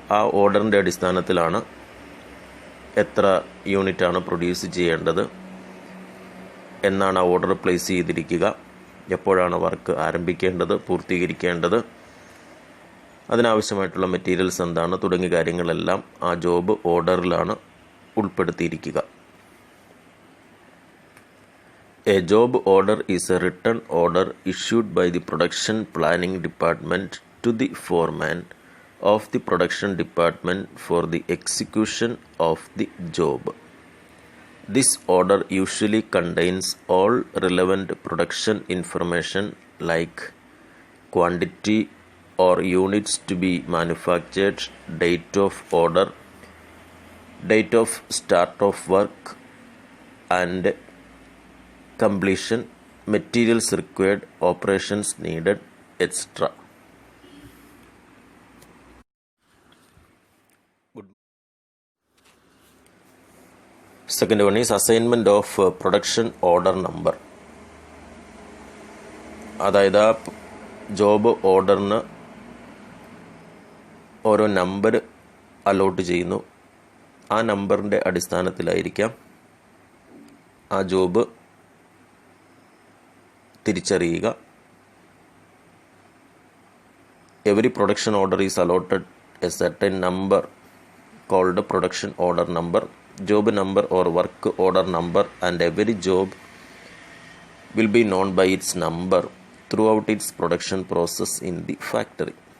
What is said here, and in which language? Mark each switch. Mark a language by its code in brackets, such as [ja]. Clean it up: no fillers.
[ml] ആ ഓർഡറിൻ്റെ അടിസ്ഥാനത്തിലാണ് എത്ര യൂണിറ്റാണ് പ്രൊഡ്യൂസ് ചെയ്യേണ്ടത്, എന്നാണ് ആ ഓർഡർ പ്ലേസ് ചെയ്തിരിക്കുക, എപ്പോഴാണ് വർക്ക് ആരംഭിക്കേണ്ടത്, പൂർത്തീകരിക്കേണ്ടത്, അതിനാവശ്യമായിട്ടുള്ള മെറ്റീരിയൽസ് എന്താണ് തുടങ്ങിയ കാര്യങ്ങളെല്ലാം ആ job ഓർഡറിലാണ് ഉൾപ്പെടുത്തിയിരിക്കുക. [en] A job order is a written order issued by the production planning department to the foreman of the production department for the execution of the job. This order usually contains all relevant production information like quantity or units to be manufactured, date of order, date of start of work and completion, materials required, operations needed, etc. Second one is assignment of production order number. [ml] അതായത് ആ job ഓർഡറിന് ഓരോ number allot ചെയ്യുന്നു. ആ നമ്പറിൻ്റെ അടിസ്ഥാനത്തിലായിരിക്കാം ആ job തിരിച്ചറിയുക. [en] Every production order is allotted a certain number called production order number, job number or work order number, and every job will be known by its number throughout its production process in the factory.